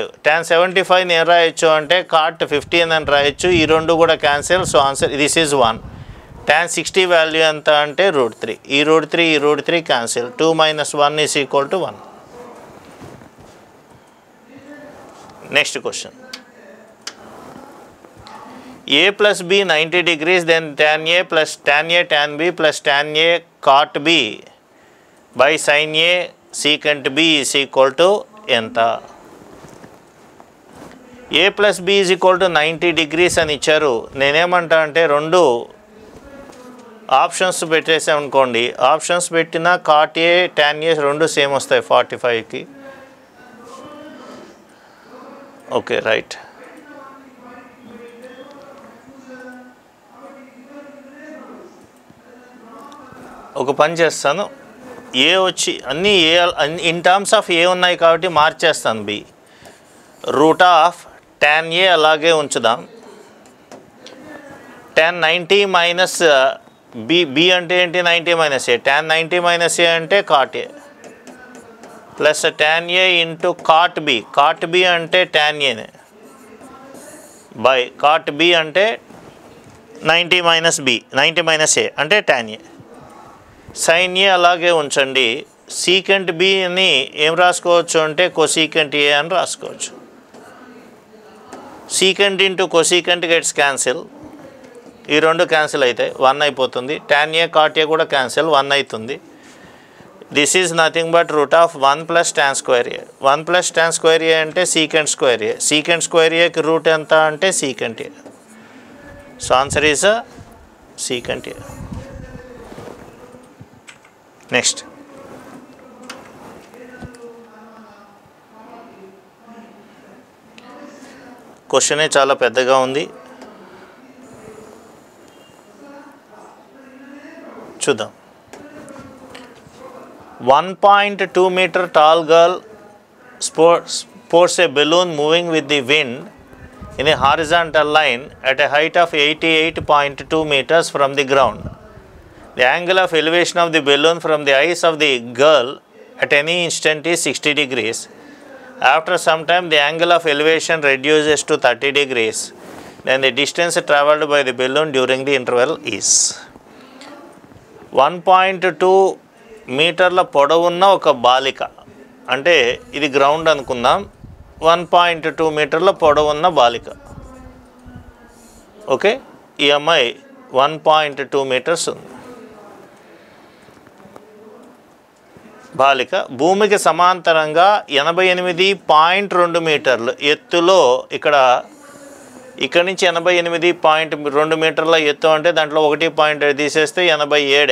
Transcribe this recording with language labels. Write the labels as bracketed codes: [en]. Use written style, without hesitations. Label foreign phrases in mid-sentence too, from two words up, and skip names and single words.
[te] tan 75ని ఏం రాయొచ్చు అంటే cot 15 అని రాయొచ్చు. ఈ రెండు కూడా క్యాన్సిల్. [en] so answer this is [te] 1. tan 60 వాల్యూ ఎంత అంటే √3. ఈ √3 క్యాన్సిల్. 2 - 1 = 1. [en] next question. a + b 90 degrees, then tan a plus tan a tan b plus tan a cot b by sin a secant b = ఎంత? [te] a + b = 90 degrees అని ఇచ్చారు. నేనేమంటా అంటే రెండు ఆప్షన్స్ పెట్టేసాం అనుకోండి. ఆప్షన్స్ పెట్టినా cot a tan a రెండు సేమ్ వస్తాయి 45కి. [en] okay right. [te] ఒక పని చేస్తాను. ఏ వచ్చి అన్నీ [en] a in terms of a [te] ఉన్నాయి కాబట్టి మార్చేస్తాను. బి √tan a అలాగే ఉంచుదాం. tan 90 మైనస్ బి అంటే ఏంటి? 90 - a. tan 90 - a అంటే [en] cot a plus tan a into cot b. [te] cot b అంటే tan a బై cot b అంటే 90 - b. 90 - a అంటే tan a. sin a అలాగే ఉంచండి. సీకెంట్ బిని ఏం రాసుకోవచ్చు అంటే కొసీకెంట్ a అని రాసుకోవచ్చు. [en] secant into cosecant gets cancel. [te] ఈ రెండు క్యాన్సిల్ అవుతాయి, 1 అయిపోతుంది. tan a cot a కూడా క్యాన్సిల్, 1 అవుతుంది. [en] this is nothing but √1 + tan square a. [te] 1 + tan square a అంటే [en] secant square a. secant square a [te] రూట్ ఎంత అంటే సీకెంట్ a. [en] so answer is secant a. [te] నెక్స్ట్. క్వశ్చనే చాలా పెద్దగా ఉంది, చూద్దాం. [en] 1.2 meter tall girl sports a balloon moving with the wind in a horizontal line at a height of 88.2 meters from the ground. The angle of elevation of the balloon from the eyes of the girl at any instant is 60 degrees. After some time, the angle of elevation reduces to 30 degrees. Then the distance travelled by the balloon during the interval is. [te] 1.2 మీటర్ల పొడవున్న ఒక బాలిక, అంటే ఇది గ్రౌండ్ అనుకుందాం. 1.2 మీటర్ల పొడవున్న బాలిక. ఓకే, ఈ అమ్మాయి 1.2 మీటర్స్ ఉంది. బాలిక భూమికి సమాంతరంగా 88.2 మీటర్లు ఎత్తులో, ఇక్కడ నుంచి 88.2 మీటర్ల ఎత్తు అంటే దాంట్లో 1 పాయింట్ తీసేస్తే 87.